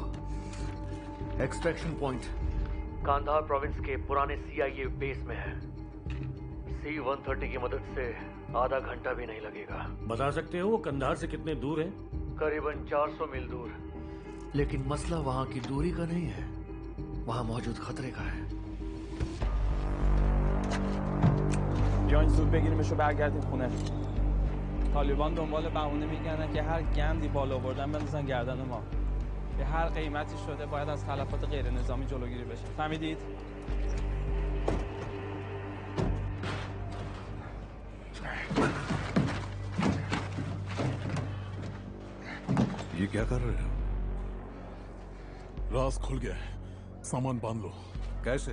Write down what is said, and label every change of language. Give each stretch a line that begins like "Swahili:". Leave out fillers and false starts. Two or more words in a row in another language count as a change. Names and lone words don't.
English: extraction point
Hindi: कांधार प्रोविंस के पुराने CIA बेस में है। C-130 की मदद से आधा घंटा भी नहीं लगेगा। बता सकते हो वो कंधार से कितने दूर है? करीबन 400 मील दूर। लेकिन मसला वहाँ की दूरी का नहीं है, वहाँ मौजूद खतरे का है।
Persian: بیاین زود بگیریمش و برگردیم خونه. طالبان دنبال بهونه میگردن که هر گندی بالا آوردن بندازن گردن ما. به هر قیمتی شده باید از تلفات غیر نظامی جلوگیری بشه. فهمیدید؟
Hindi: ये क्या कर रहे हो? राज खुल गया है, सामान बांध लो। कैसे?